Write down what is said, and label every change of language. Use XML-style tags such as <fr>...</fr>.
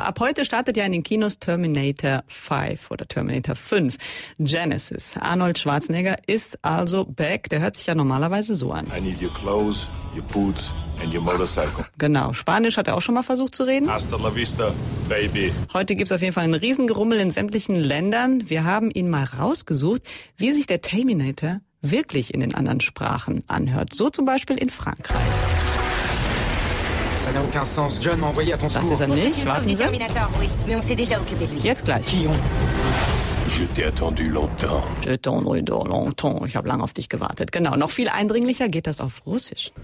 <de>Ab heute startet ja in den Kinos Terminator 5 oder Terminator 5, Genesis. Arnold Schwarzenegger ist also back. Der hört sich ja normalerweise so an.</de> <en>I need your clothes, your boots and your motorcycle.</en> <de>Genau, Spanisch hat er auch schon mal versucht zu reden.</de> <es>Hasta la vista, baby.</es> <de>Heute gibt's auf jeden Fall einen Riesengerummel in sämtlichen Ländern. Wir haben ihn mal rausgesucht, wie sich der Terminator wirklich in den anderen Sprachen anhört. So zum Beispiel in Frankreich.</de> <fr>Ça n'a aucun sens. John m'a envoyé à ton secours.</fr> <de>Das ist er nicht. Warten Sie.</de> <fr>Terminator, oui. Mais on s'est déjà occupé de lui.</fr> <de>Jetzt gleich.</de> <fr>Je t'ai attendu longtemps. Je t'ai attendu longtemps.</fr> <de>Ich habe lange auf dich gewartet. Genau, noch viel eindringlicher geht das auf Russisch.</de>